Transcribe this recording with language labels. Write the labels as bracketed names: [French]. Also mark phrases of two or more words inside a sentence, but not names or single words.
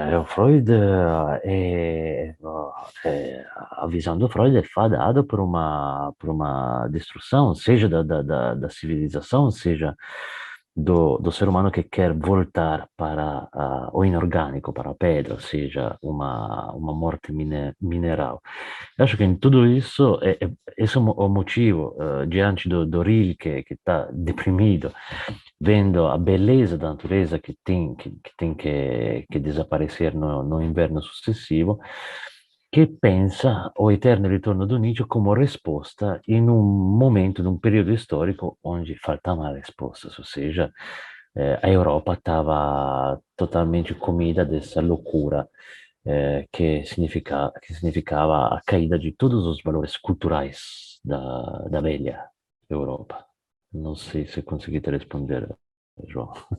[Portuguese] O Freud a visão do Freud é fadada por uma destruição, seja da civilização, seja do ser humano que quer voltar para o inorgânico, para a pedra, ou seja, uma morte mineral. Eu acho que em tudo isso, esse é o motivo, diante do Rilke, que está deprimido, vendo a beleza da natureza que tem que desaparecer no inverno sucessivo, [Italian] che pensa o eterno ritorno do Nietzsche come risposta in un momento, in un periodo storico [Portuguese] onde faltava risposta, ou seja, a Europa estava totalmente comida dessa loucura que significava a caída de todos os valores culturais da velha Europa. Não sei se consegui te responder, João.